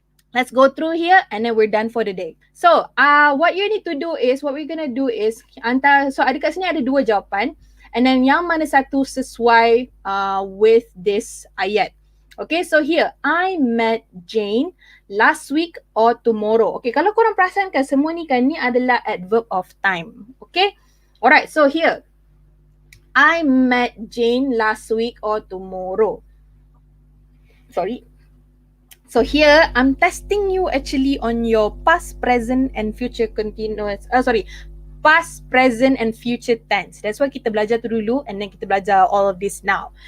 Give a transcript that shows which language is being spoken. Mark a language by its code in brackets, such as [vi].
[en] Let's go through here and then we're done for the day. So, what we're gonna do is so [ms] ada kat sini ada dua jawapan [en] and then [ms] yang mana satu sesuai [en] with this [ms] ayat. [en] Okay, so here, I met Jane last week or tomorrow. [ms] Okay, kalau korang perasan kan semua ni kan ni adalah adverb of time. [en] Okay, alright, so here, I met Jane last week or tomorrow. Sorry. So here, I'm testing you actually on your past, present and future continuous. Past, present and future tense. That's why [ms] kita belajar tu dulu [en] and then [ms] kita belajar [en] all of this now.